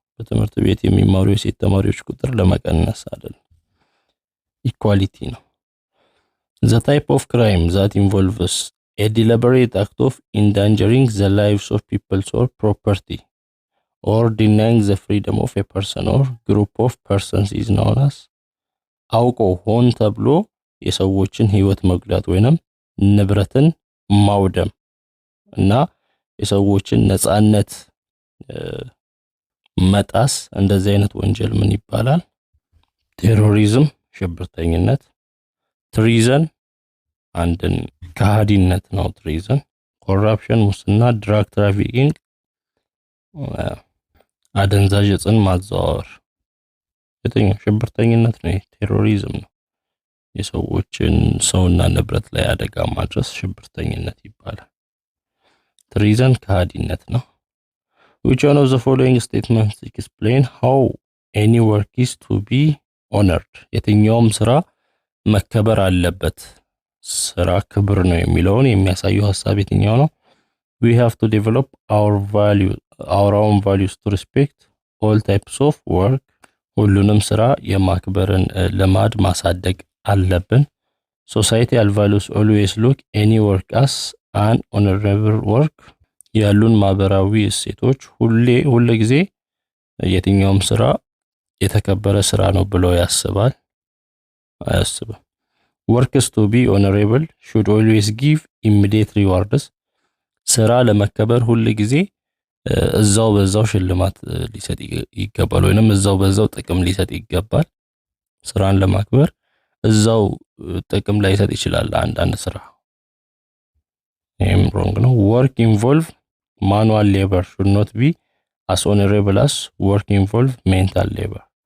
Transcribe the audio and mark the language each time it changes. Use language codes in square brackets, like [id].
[am] በትምህርት ቤት የሚማሩ የሴት ተማሪዎች ቁጥር ለመቀነስ አይደል። ኢኳሊቲ ነው። [en] The type of crime that involves a deliberate act of endangering the lives of people or property or denying the freedom of a person or group of persons is known as [am] አውቆ ሆን ተብሎ የሰዎችን ህይወት መጉዳት ወይንም ንብረትን ማውደም እና የሰዎችን ነጻነት መጣስ፣ እንደዚህ አይነት ወንጀል ምን ይባላል? ቴሮሪዝም፣ ሽብርተኝነት። ትሪዘን አንድን ከሃዲነት ነው። ትሪዘን፣ ኮራፕሽን፣ ሙስና፣ ድራግ ትራፊኪንግ፣ አደንዛዥ ዕፅን ማዘዋወር። የትኛው? ሽብርተኝነት ነው። ቴሮሪዝም ነው። የሰዎችን ሰውና ንብረት ላይ አደጋ ማድረስ ሽብርተኝነት ይባላል። ትሪዘን ከሃዲነት ነው። [en] Which one of the following statements explain how any work is to be honored? [am] የትኛውም ስራ መከበር አለበት። ስራ ክብር ነው የሚለውን የሚያሳየው ሐሳብ የትኛው ነው? [en] We have to develop our own values to respect all types of work. [am] ሁሉንም ስራ የማክበርን ልማድ ማሳደግ አለብን። [en] Societal values always look any work as an honorable work. [am] ያሉን ማህበራዊ እሴቶች ሁሉ ጊዜ የትኛውም ስራ የተከበረ ስራ ነው ብለው ያስባል አያስብም። [en] Works to be honorable should always give immediate rewards. [am] ስራ ለመከበር ሁሉ ጊዜ እዛው በዛው ሽልማት ሊሰጥ ይገባል ወይንም እዛው በዛው ጥቅም ሊሰጥ ይገባል። ስራን ለማክበር እዛው ጥቅም ላይ ይሰጥ ይችላል አንዳንድ ስራ። ይሄም ሮንግ ነው። [en] Work involve manual labor should not be as honorable as work involve mental labor.